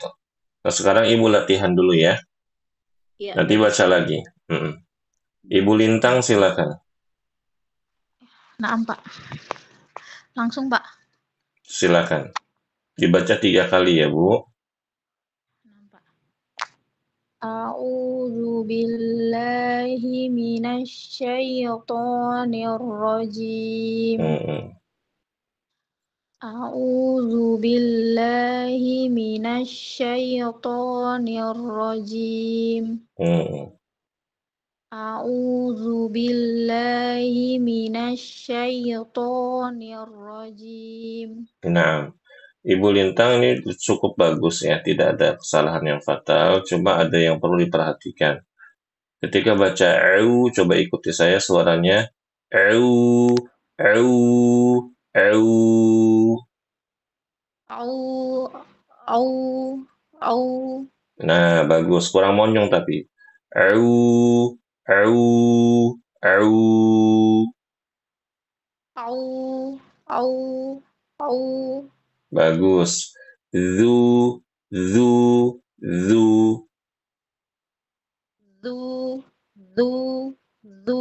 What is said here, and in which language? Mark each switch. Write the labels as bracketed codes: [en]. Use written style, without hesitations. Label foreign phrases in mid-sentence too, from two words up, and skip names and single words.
[id] Nah, sekarang Ibu latihan dulu ya. Ya, Nanti baik baca Ustaz. lagi. Ibu Lintang silakan. Nah, Pak. Langsung, Pak. Silakan. Dibaca 3 kali ya, Bu. Nah, Pak. [ar] أعوذ بالله من الشيطان الرجيم. أعوذ بالله من الشيطان الرجيم. أعوذ بالله من الشيطان الرجيم. [id] Nah, Ibu Lintang ini cukup bagus ya, tidak ada kesalahan yang fatal, cuma ada yang perlu diperhatikan. Ketika baca eu, coba ikuti saya suaranya eu, eu, eu. Au au au Nah, bagus, kurang monjong tapi. Eu, eu, eu. au au au Bagus. Zu, zu, zu. zu zu zu